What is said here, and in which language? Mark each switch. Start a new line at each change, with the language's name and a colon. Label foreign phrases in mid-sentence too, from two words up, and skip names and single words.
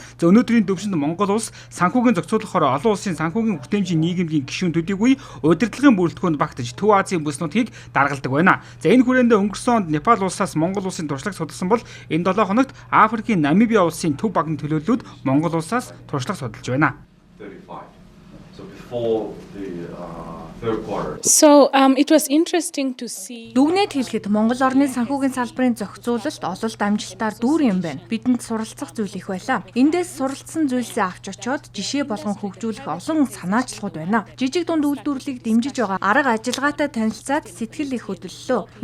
Mongolian: За өнөөдрийн төвшөнд Монгол улс санхүүгийн зохицуулахаар олон улсын санхүүгийн бүтээмжийн нийгэмийн гишүүн төдийгүй удирдлагын бүрэлдэхүүнд багтаж Төв Азийн бүс нутгийг даргалдаг байна. За энэ хүрээндээ өнгөрсөн онд Непал улсаас Монгол улсын туршлага судалсан бол энэ 7 хоногт Африкийн Намибия улсын төв банкны төлөөллүүд Монгол улсаас туршлага судалж байна.
English: It was interesting to see.
Mongolian: Дүгнэлт хэлэхэд Монгол орны санхүүгийн салбарын зохицуулалт ололт амжилтаар дүүрэн юм байна. Бидэнд суралцах зүйл их байлаа. Эндээс суралцсан зүйлсээ авч очоод жишээ болгон хөгжүүлэх олон санаачлагууд байна. Жижиг дунд үйлдвэрлэлийг дэмжиж байгаа арга ажиллагаатай танилцаад сэтгэл их хөдлөлөө.